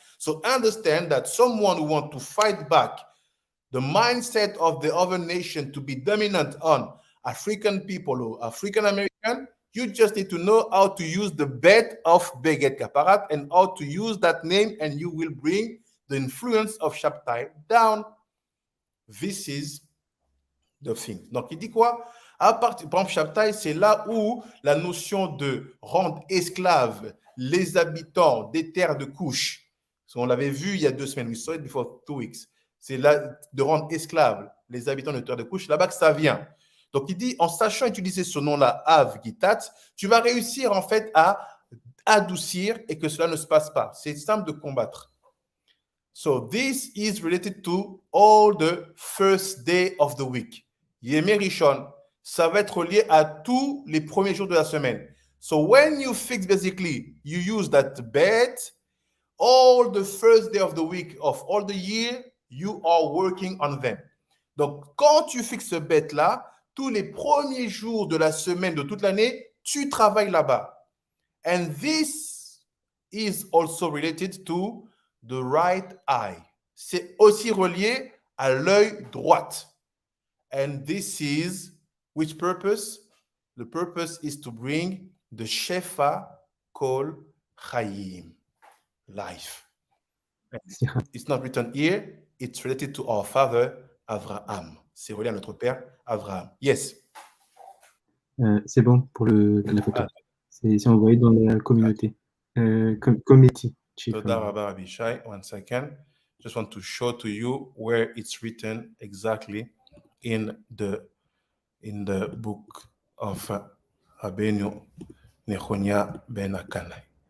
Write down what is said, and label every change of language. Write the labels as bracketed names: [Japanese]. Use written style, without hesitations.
[English] So understand that someone who wants to fight back the mindset of the other nation to be dominant on African people or African American, you just need to know how to use the bet of Beget Kaparat and how to use that name, and you will bring the influence of Shabtai down. This is the thing. [French] Donc, il dit quoi? À partir, par exemple, Shabtai, c'est là où la notion de rendre esclaves les habitants des terres de Couche, on l'avait vu il y a 2 semaines, [English] we saw it before 2 weeks, [French] c'est là de rendre esclaves les habitants des terres de Couche, là-bas que ça vient. Donc, il dit, en sachant utiliser ce nom-là, Avgitat, tu vas réussir en fait à adoucir et que cela ne se passe pas. C'est simple de combattre. [English] So, this is related to all the first day of the week. [French] Yemé Rishon, ça va être lié à tous les premiers jours de la semaine. [English] So, when you fix, basically, you use that bet, all the first day of the week of all the year, you are working on them. [French] Donc, quand tu fixes ce bet-là, tous les premiers jours de la semaine de toute l'année, tu travailles là-bas. [English] And this is also related to the right eye. [French] C'est aussi relié à l'œil droit. [English] And this is which purpose? The purpose is to bring the Shofar called Chaim, life. It's not written here. It's related to our father, Abraham. [French] C'est relié à notre père, Abraham. [English] Yes. [French] C'est bon pour la photo. C'est envoyé dans la communauté. [English] Committee. Toda Rabbi Abishai. 1 second. Just want to show to you where it's written exactly in the book of Rabbeinu Nechonia ben Akanai.